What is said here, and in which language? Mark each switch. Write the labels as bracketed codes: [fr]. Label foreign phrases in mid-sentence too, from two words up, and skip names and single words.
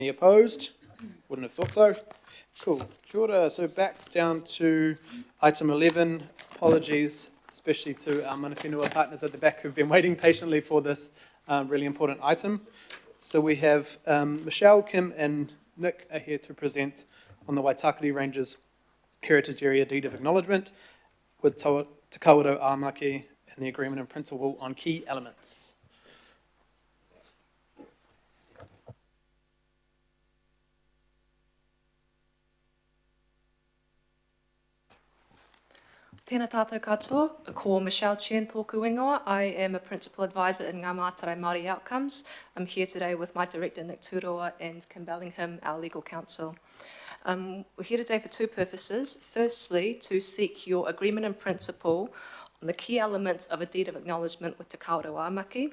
[en] Any opposed? Wouldn't have thought so. Cool. [mi] Kia ora. [en] So back down to item 11. Apologies, especially to our [mi] mana whenua [en] partners at the back who've been waiting patiently for this really important item. So we have Michelle, Kim and Nick are here to present on the Waitakere Ranges Heritage Area Deed of Acknowledgement with Te Kawerau Āmaki and the Agreement in Principle on key elements. [mi] Tēnā tātou katoa, ko Michelle Chen tōku ingoa. [en] I am a Principal Advisor in Ngā Mātarai Māori Outcomes. I'm here today with my Director Nick Turoa and Kim Bellingham, our Legal Counsel. We're here today for two purposes. Firstly, to seek your agreement in principle on the key elements of a deed of acknowledgement with Te Kawerau Āmaki.